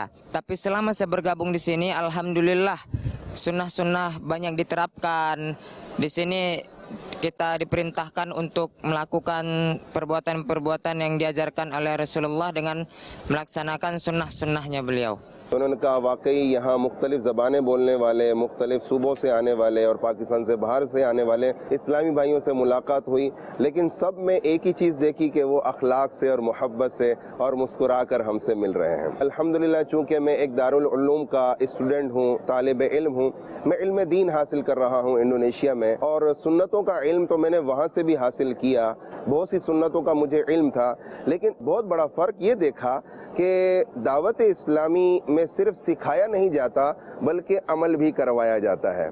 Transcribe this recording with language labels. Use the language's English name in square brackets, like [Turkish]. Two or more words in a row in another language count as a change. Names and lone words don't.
[Indonesian] Tapi selama saya bergabung di sini, alhamdulillah sunnah-sunnah banyak diterapkan. Di sini kita diperintahkan untuk melakukan perbuatan-perbuatan yang diajarkan oleh Rasulullah dengan melaksanakan sunnah-sunnahnya beliau. [Urdu] انہوں نے کہا واقعی یہاں مختلف زبانیں بولنے والے، مختلف صوبوں سے آنے والے اور پاکستان سے باہر سے آنے والے اسلامی بھائیوں سے ملاقات ہوئی، لیکن سب میں ایک ہی چیز دیکھی کہ وہ اخلاق سے اور محبت سے اور مسکرا کر ہم سے مل رہے ہیں. الحمدللہ، چونکہ میں ایک دارالعلوم کا سٹوڈنٹ ہوں، طالب علم ہوں، میں علم دین حاصل کر رہا ہوں انڈونیشیا میں، اور سنتوں کا علم تو میں نے وہاں سے بھی حاصل کیا، بہت سی سنتوں کا مجھے علم تھا، لیکن بہت بڑا فرق یہ دیکھا کہ دعوت اسلامی میں صرف سکھایا نہیں جاتا بلکہ عمل بھی کروایا جاتا ہے.